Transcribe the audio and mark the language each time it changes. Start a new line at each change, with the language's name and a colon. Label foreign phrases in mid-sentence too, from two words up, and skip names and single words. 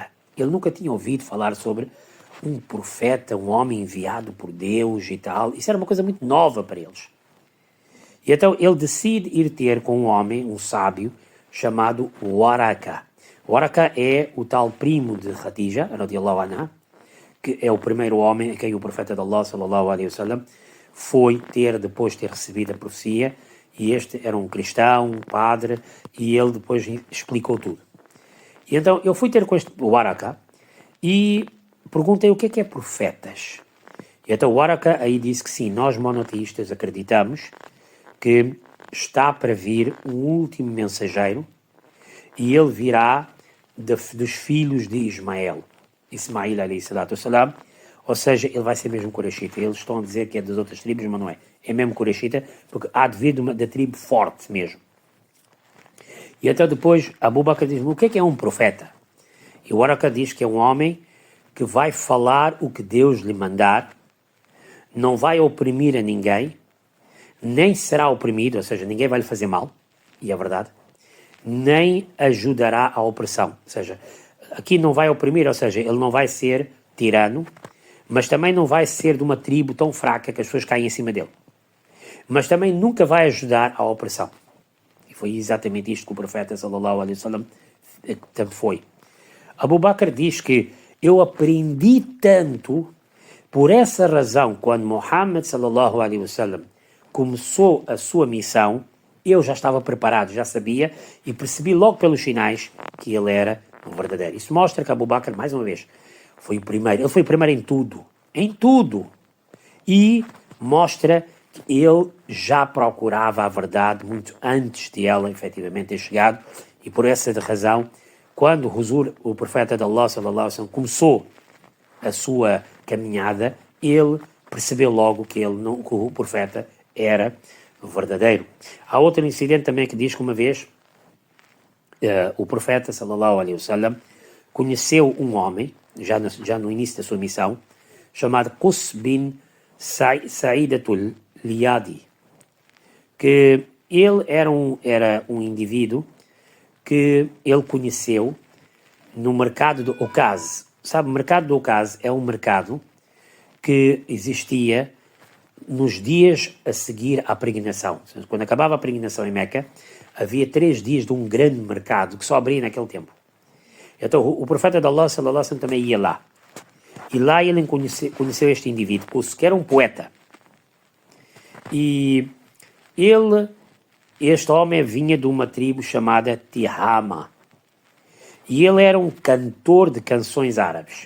Portuguese: Ele nunca tinha ouvido falar sobre um profeta, um homem enviado por Deus e tal. Isso era uma coisa muito nova para eles. E então ele decide ir ter com um homem, um sábio, chamado Waraka. Waraka é o tal primo de Khadija,
Arabic: رضي الله عنها,
Portuguese: que é o primeiro homem a quem o profeta de Allah,
Arabic: صلى الله عليه وسلم,
Portuguese: foi ter, depois de ter recebido a profecia, e este era um cristão, um padre, e ele depois explicou tudo. E então eu fui ter com este Waraka e perguntei o que é profetas. E então o Waraka aí disse que sim, nós monoteístas acreditamos que está para vir um último mensageiro e ele virá dos filhos de Ismael,
Arabic: عليه الصلاة والسلام,
Portuguese: ou seja, ele vai ser mesmo Qurayshita. Eles estão a dizer que é das outras tribos, mas não é. É mesmo Qurayshita, porque há de vir da tribo forte mesmo. E até depois, Abu Bakr diz, o que é um profeta? E o Waraka diz que é um homem que vai falar o que Deus lhe mandar, não vai oprimir a ninguém, nem será oprimido, ou seja, ninguém vai lhe fazer mal, e é verdade, nem ajudará à opressão. Ou seja, aqui não vai oprimir, ou seja, ele não vai ser tirano, mas também não vai ser de uma tribo tão fraca que as pessoas caem em cima dele. Mas também nunca vai ajudar à opressão. E foi exatamente isto que o profeta
Arabic: صلى الله عليه وسلم
Portuguese: foi. Abu Bakr diz que eu aprendi tanto, por essa razão, quando Muhammad
Arabic: صلى الله عليه وسلم
Portuguese: começou a sua missão, eu já estava preparado, já sabia e percebi logo pelos sinais que ele era um verdadeiro. Isso mostra que Abu Bakr, mais uma vez, foi o primeiro. Ele foi o primeiro em tudo. E mostra que ele já procurava a verdade muito antes de ela efetivamente ter chegado, e por essa razão, quando o profeta de Allah
Arabic: صلى الله عليه وسلم
Portuguese: começou a sua caminhada, ele percebeu logo que o profeta era verdadeiro. Há outro incidente também que diz que uma vez o profeta
Arabic: صلى الله عليه وسلم
Portuguese: conheceu um homem, já no início da sua missão, chamado Qus bin Sa'idatul Liyadi, que ele era um indivíduo que ele conheceu no mercado do Okaz. Sabe, o mercado do Okaz é um mercado que existia nos dias a seguir à peregrinação. Quando acabava a peregrinação em Meca, havia 3 dias de um grande mercado que só abria naquele tempo. Então o profeta de Allah
Arabic: صلى الله عليه وسلم
Portuguese: também ia lá. E lá ele conheceu este indivíduo, que era um poeta. E este homem vinha de uma tribo chamada Tihama. E ele era um cantor de canções árabes.